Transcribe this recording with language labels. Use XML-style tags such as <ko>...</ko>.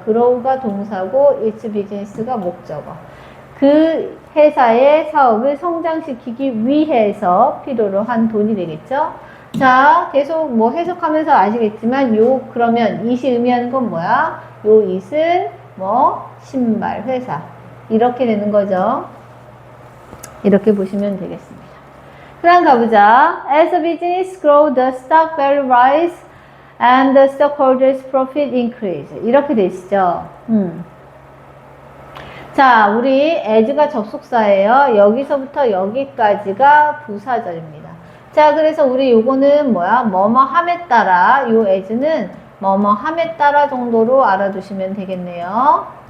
<ko>grow가 동사고 its business가 목적어. 그 회사의 사업을 성장시키기 위해서 필요로 한 돈이 되겠죠. 자, 계속 뭐 해석하면서 아시겠지만 그러면 it이 의미하는 건 뭐야? it은 뭐 신발 회사 이렇게 되는 거죠. 이렇게 보시면 되겠습니다. 그 다음 가보자.</ko> <en>As the business grows, the stock value rise and the stockholders profit increase.</en> <ko>이렇게 되시죠. 자, 우리 as가 접속사예요. 여기서부터 여기까지가 부사절입니다. 자, 그래서 우리 요거는 뭐야? 뭐뭐함에 따라, 요 as는 뭐뭐함에 따라 정도로 알아두시면 되겠네요.</ko>